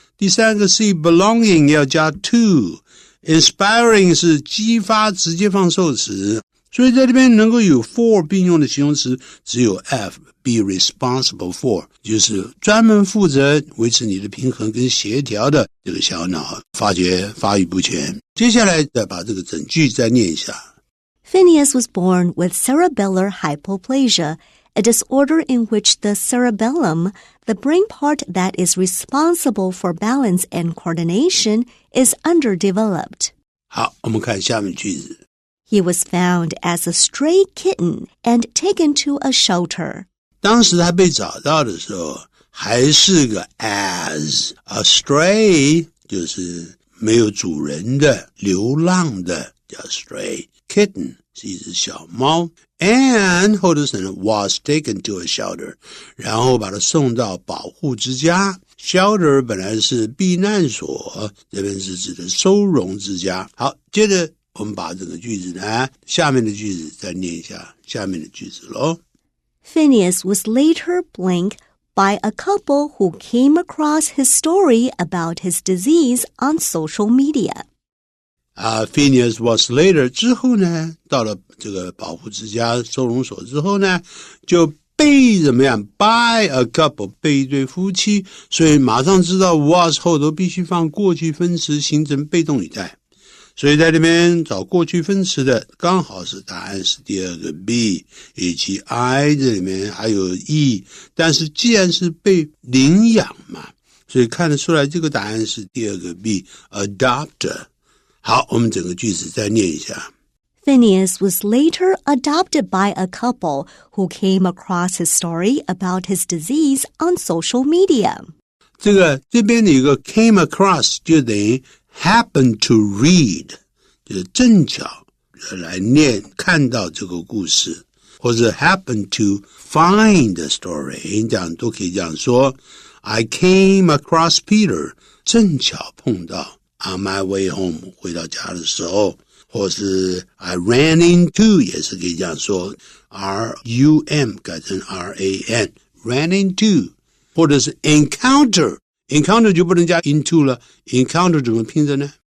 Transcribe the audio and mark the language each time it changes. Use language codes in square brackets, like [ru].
[zh] 第三个 C belonging 要加 to，inspiring 是激发直接放受词，所以在这边能够有 for 并用的形容词只有 F [en] be responsible for， [zh] 就是专门负责维持你的平衡跟协调的这个小脑发育不全。接下来再把这个整句再念一下。 [en] Phineas was born with cerebellar hypoplasia, a disorder in which the cerebellum, the brain part that is responsible for balance and coordination, is underdeveloped. [zh] 好，我们看下面句子。 [en] He was found as a stray kitten and taken to a shelter. [zh] 当时他被找到的时候还是个 [en] as a stray， [zh] 就是没有主人的流浪的叫 stray。Kitten 是一只小猫 and 后头省了 [en] was taken to a shelter， [zh] 然后把它送到保护之家。 shelter 本来是避难所，这边是指的收容之家。好，接着我们把这个句子呢，下面的句子再念一下下面的句子咯。 [en] Phineas was later blanked by a couple who came across his story about his disease on social media. [zh] Phineas was later 之后呢，到了这个保护之家收容所之后呢，就被怎么样 [en] by a couple [zh] 被一对夫妻，所以马上知道 was 后头必须放过去分词形成被动语态，所以在这边找过去分词的刚好是答案是第二个 B 以及 I 这里面还有 E， 但是既然是被领养嘛，所以看得出来这个答案是第二个 B adopter。好，我们整个句子再念一下。 [en] Phineas was later adopted by a couple who came across his story about his disease on social media. [zh] 这边的一个 came across 就等于 [en] happen to read， [zh] 就是正巧来念看到这个故事，或者 [en] happen to find the story， [zh] 这样都可以这样说。 [en] I came across Peter， [zh] 正巧碰到 [en] On my way home [zh] 回到家的时候，或是 [en] I ran into [zh] 也是可以这样说 R-U-M 改成 R-A-N ran into， 或者是 encounter 就不能加 into 了， encounter 怎么拼着呢？